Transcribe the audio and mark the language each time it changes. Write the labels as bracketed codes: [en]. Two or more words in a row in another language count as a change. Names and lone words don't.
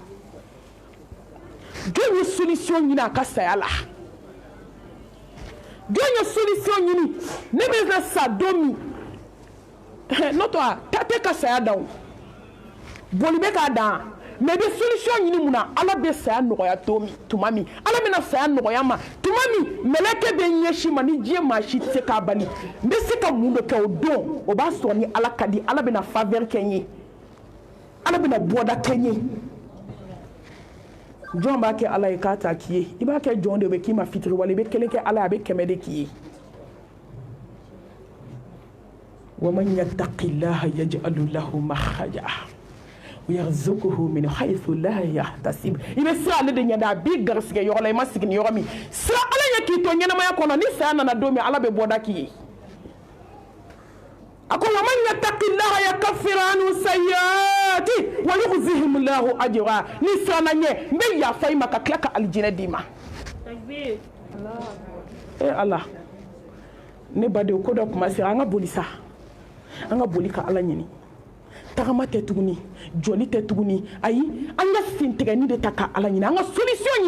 [bm] jɔn ye solution ɲini a ka saya la jɔn ye solution ɲini ne bɛ na sa don min n'o tɛ taa tɛ ka saya dan o boli bɛ k'a dan mais bɛ solution ɲini mun na Ala bɛ saya nɔgɔya tuma min Ala bɛna saya nɔgɔya ma tuma min mɛlɛkɛ bɛ ɲɛsin ma ni diɲɛ maa si tɛ se k'a bali n bɛ se ka mun de kɛ o don o b'a sɔrɔ ni Ala ka di Ala bɛna faveur kɛ n ye Ala bɛna bɔda kɛ n ye jɔn b'a kɛ Ala ye k'a t'a k'i ye I b'a kɛ jɔn de bɛ k'i ma fitiri wala I bɛ kelen kɛ Ala ye a bɛ kɛmɛ de k'i ye [ar] ومن يتق الله يجعل له مخرجا ويرزقه من حيث لا يحتسب [bm] ibe sira ale de ɲɛda a b'i garisɛgɛ yɔrɔ la I ma sigi ni yɔrɔ min sira Ala ye k'i to ɲɛnamaya kɔnɔ ni saya nana don min Ala bɛ bɔda k'i ye a ko [ar] ومن يتق الله يكفر عنه سيئاته ويجزيه الله أجرا [bm] ni sira na ɲɛ n bɛ yafa I ma ka tila ka alijinɛ d'i ma Allah ne badenw ko dɔ kuma sera an ka boli sa an ka boli ka Ala ɲini tagama tɛ tuguni joli tɛ tuguni ayi an ka sen tigɛni de ta ka Ala ɲini an ka solution